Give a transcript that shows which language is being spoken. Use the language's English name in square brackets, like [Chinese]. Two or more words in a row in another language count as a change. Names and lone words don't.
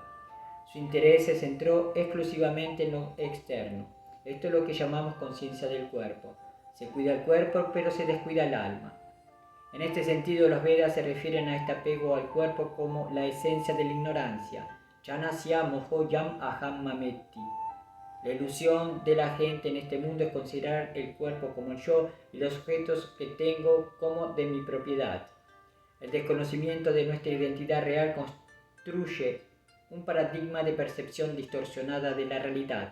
[Spanish] Su interés se centró exclusivamente en lo externo. Esto es lo que llamamos conciencia del cuerpo. Se cuida el cuerpo, pero se descuida el alma. En este sentido, los Vedas se refieren a este apego al cuerpo como la esencia de la ignorancia, [Sanskrit] जनस्य मोहो यम् अहं ममेति. [Spanish] La ilusión de la gente en este mundo es considerar el cuerpo como yo y los objetos que tengo como de mi propiedad. El desconocimiento de nuestra identidad real construye un paradigma de percepción distorsionada de la realidad.